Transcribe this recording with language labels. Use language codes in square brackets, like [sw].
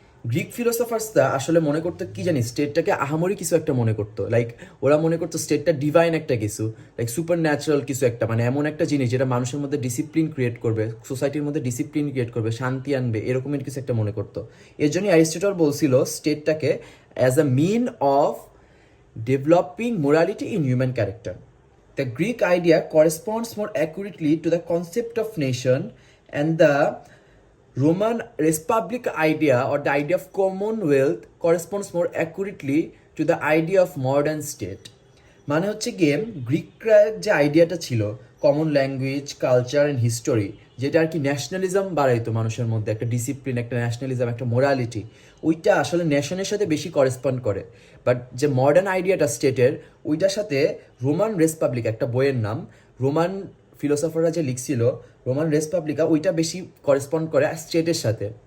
[bn] Greek ফিলোসফার্সরা আসলে মনে করতো কি জানি, স্টেটটাকে আহামরি কিছু একটা মনে করতো, লাইক ওরা মনে করতো স্টেটটা ডিভাইন একটা কিছু, লাইক সুপার ন্যাচারাল কিছু একটা, মানে এমন একটা জিনিস যেটা মানুষের মধ্যে ডিসিপ্লিন ক্রিয়েট করবে, সোসাইটির মধ্যে ডিসিপ্লিন ক্রিয়েট করবে, শান্তি আনবে, এরকমের কিছু একটা মনে করতো। এর জন্যই অ্যারিস্টটল বলছিল স্টেটটাকে [en] As a mean of developing morality in human character. The Greek idea corresponds more accurately to the concept of nation, and the Roman Republic idea or the idea of commonwealth corresponds more accurately to the idea of modern state. [bn] মানে হচ্ছে গিয়ে গ্রিকরা যে আইডিয়াটা ছিল [en] common language, culture and history, [bn] যেটা আর কি nationalism বাড়াইতো মানুষের মধ্যে, একটা ডিসিপ্লিন, একটা ন্যাশনালিজম, একটা মোরালিটি, ওইটা আসলে নেশনের সাথে বেশি করেসপন্ড করে। বাট যে মডার্ন আইডিয়াটা স্টেটের, ওইটার সাথে রোমান রেসপাবলিক, একটা বইয়ের নাম, রোমান ফিলোসফাররা যে লিখছিল রোমান রেসপাবলিকা, ওইটা বেশি করেসপন্ড করে স্টেটের সাথে।